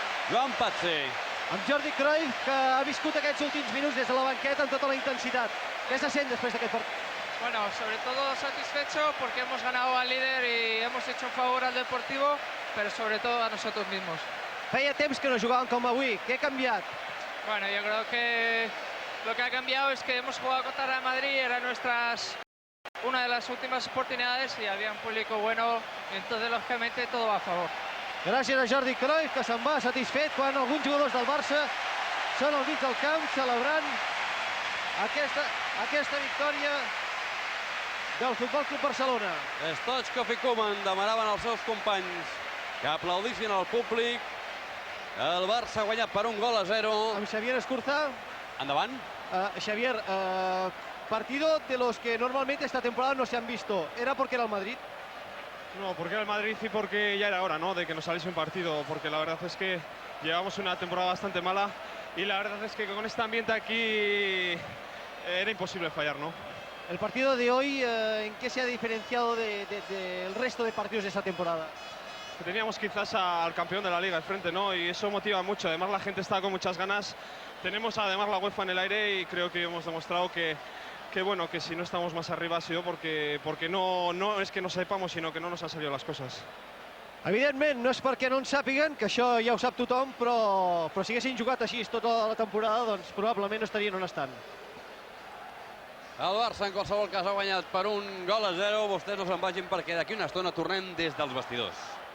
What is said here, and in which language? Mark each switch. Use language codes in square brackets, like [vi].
[ca] Joan Patxi. Amb Jordi Cruyff, que ha viscut aquests últims minuts des de la banqueta amb tota la intensitat. Què se sent després d'aquest partit? [es] Bueno, sobre todo satisfecho porque hemos ganado al líder y hemos hecho un favor al Deportivo, pero sobre todo a nosotros mismos. [ca] Feia temps que no jugaven com avui. Què ha canviat? [es] Bueno, yo creo que lo que ha cambiado es que hemos jugado contra Real Madrid, era una de las últimas oportunidades y había un público bueno, y entonces lógicamente todo va a favor. [ca] Gràcies a Jordi Cruyff, que se'n va satisfet quan alguns jugadors del Barça són al mig del camp celebrant aquesta victòria del Futbol Club Barcelona. Stoichkov i Koeman demanaven als seus companys que aplaudissin al públic. El Barça ha guanyat per 1-0. Amb Xavier Escurza. Endavant. [es] Xavier, partido de los que normalmente esta temporada no se han visto. ¿Era porque era el Madrid? No, porque era el Madrid y porque ya era hora, ¿no?, de que nos saliese un partido, porque la verdad es que llevamos una temporada bastante mala y la verdad es que con este ambiente aquí era imposible fallar, ¿no? El partido de hoy, ¿en qué se ha diferenciado del resto de partidos de esta temporada? Que teníamos quizás al campeón de la Liga al frente, ¿no?, y eso motiva mucho. Además la gente está con muchas ganas. Tenemos además la UEFA en el aire y creo que hemos demostrado que bueno, que si no estamos más arriba ha sido porque no es que no sepamos, sinó que no nos han salido les coses. [ca] Evidentment, no és perquè no en sàpiguen, que això ja ho sap tothom, però si haguessin jugat així tota la temporada, doncs probablement no estarien on estan. El Barça, en qualsevol cas, ha guanyat per 1-0. Vostès no se'n vagin perquè d'aquí una estona tornem des dels vestidors.